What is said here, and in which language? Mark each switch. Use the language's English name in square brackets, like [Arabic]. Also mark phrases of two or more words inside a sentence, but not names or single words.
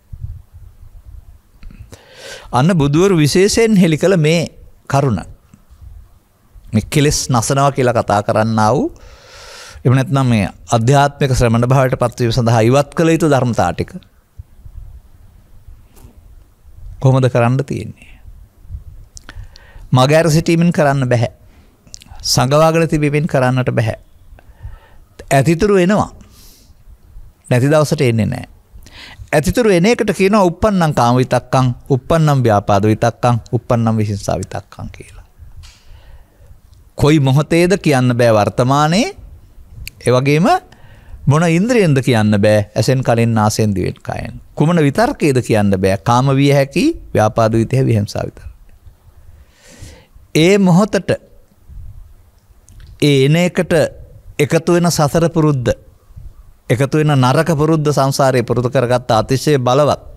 [Sinhala] අන්න බුදුවරු විශේෂයෙන් හෙළි කළ මේ කරුණ මේ කෙලෙස් නසනවා කියලා කතා කරන්නා වූ එහෙම නැත්නම් මේ අධ්‍යාත්මික ශ්‍රමණ භාවයට පත්වීම සඳහා ඉවත් කළ යුතු ධර්මතා ටික කොහොමද කරන්න තියෙන්නේ? මගහැර සිටීමෙන් කරන්න බෑ. සංගවාගෙන තිබීමෙන් කරන්නට බෑ. ඇතිතුරු එනවා. නැති දවසට එන්නේ නැහැ. ඇතිතුරු එන එකට කියනවා [Pali] uppannam කාම විතක්කං, uppannam ව්‍යාපාද විතක්කං, uppannam විහිංසා විතක්කං [Sinhala] කියලා. කොයි මොහොතේද කියන්න බෑ වර්තමානයේ. ඒ වගේම මොන ඉන්ද්‍රියෙන්ද කියන්න බෑ ඇසෙන් කලින් නාසයෙන් දිවෙන් කයෙන්. කුමන විතර්කයේද කියන්න බෑ කාම විය හැකි, ව්‍යාපාද විතය, විහිංසා විතර්ක. ඒ මොහොතට ඒ එන එකට එකතු වෙන සසර පුරුද්ද, එකතු වෙන නරක පුරුද්ද සංසාරේ පුරුදු කරගත්ත අතිශය බලවත්.